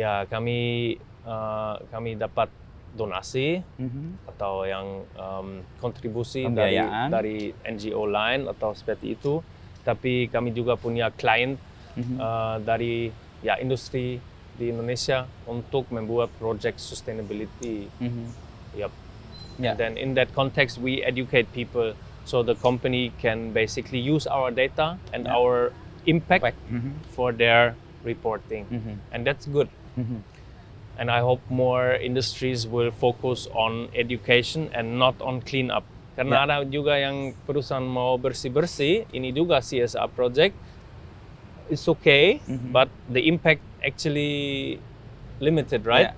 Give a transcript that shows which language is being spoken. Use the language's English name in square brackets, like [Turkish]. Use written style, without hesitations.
[Indonesian] Kami dapat donasi atau yang kontribusi dari NGO lain atau seperti itu. Tapi kami juga punya klien dari industri di Indonesia untuk membuat project sustainability. [English] And then in that context, we educate people so the company can basically use our data and our impact for their reporting, and that's good. And I hope more industries will focus on education and not on clean up. [Indonesian] Karena ada juga yang perusahaan mau bersih-bersih, ini juga CSR project. [English] It's okay, but the impact actually limited, right?